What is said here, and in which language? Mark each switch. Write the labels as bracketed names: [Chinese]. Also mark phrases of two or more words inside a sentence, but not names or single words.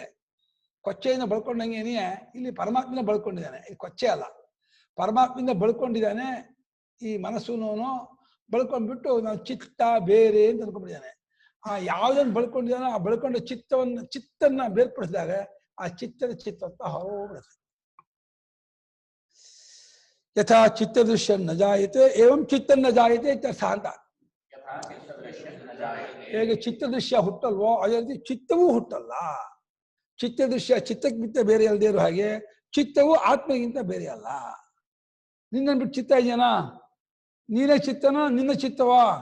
[Kannada] ಕೊಚ್ಚೆಯಿಂದ ಬಳ್ಕೊಂಡಂಗೇನೆಯೇ ಇಲ್ಲಿ ಪರಮಾತ್ಮನ ಬಳ್ಕೊಂಡಿದ್ದಾನೆ. ಇದು ಕೊಚ್ಚೆ ಅಲ್ಲ, ಪರಮಾತ್ಮದಿಂದ ಬಳ್ಕೊಂಡಿದ್ದಾನೆ. ಈ ಮನಸ್ಸುನೂ ಬಳ್ಕೊಂಡ್ಬಿಟ್ಟು ನಾವು ಚಿತ್ತ ಬೇರೆ ಅಂತ ಅನ್ಕೊಂಡ್ಬಿಟ್ಟಿದ್ದಾನೆ. ಆ ಯಾವುದನ್ನು ಬಳ್ಕೊಂಡಿದ್ದಾನೋ ಆ ಬಳ್ಕೊಂಡ ಚಿತ್ತನ್ನ ಬೇರ್ಪಡಿಸಿದಾಗ ಆ ಚಿತ್ತದ ಚಿತ್ತತ್ವ ಹೊರಬಿಡುತ್ತೆ. [Sanskrit] ಯಥಾ ಚಿತ್ತದೃಶ್ಯ ನ ಜಾಯತೆ ಏವಂ ಚಿತ್ತ ನ ಜಾಯತೆ ಇತ್ಯರ್ಥ ಅಂತ. [Kannada] ಹೇಗೆ ಚಿತ್ತದೃಶ್ಯ ಹುಟ್ಟಲ್ವೋ ಅದೇ ರೀತಿ ಚಿತ್ತವೂ ಹುಟ್ಟಲ್ಲ. ಚಿತ್ತಕ್ಕಿಂತ ಬೇರೆ ಅಲ್ಲದೆ ಇರೋ ಹಾಗೆ ಚಿತ್ತವು ಆತ್ಮಗಿಂತ ಬೇರೆ ಅಲ್ಲ. ನಿನ್ನನ್ನು ಬಿಟ್ಟು ಚಿತ್ತ ಇದೆಯಾ? ನೀನೇ ಚಿತ್ತನೋ ನಿನ್ನ ಚಿತ್ತವಾ?